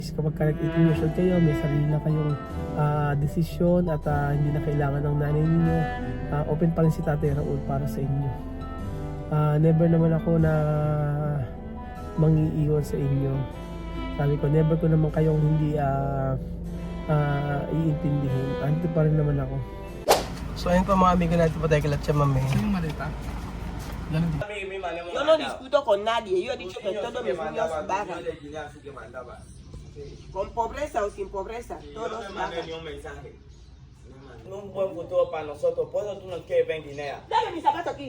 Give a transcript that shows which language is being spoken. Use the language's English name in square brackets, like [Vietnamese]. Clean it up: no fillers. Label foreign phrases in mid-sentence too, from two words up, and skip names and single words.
[Filipino] Kapag 18 [English] years old [Filipino] kayo, may sarili na kayong desisyon at hindi na kailangan ng nanay ninyo, open pa rin si Tatay Raul para sa inyo. Never naman ako na mangiiwan sa inyo. Sabi ko, never ko naman kayong hindi iintindihin. Andito pa rin naman ako. So ayun pa mga amigo natin, patay kalat siya mami. Sino maleta? [Spanish] Yo no discuto con nadie, yo he dicho que todos mis niños bajan. Con pobreza o sin pobreza, todos bajan. Un buen futuro para nosotros, por eso tú no quieres ver en Guinea. Dame mi zapato aquí.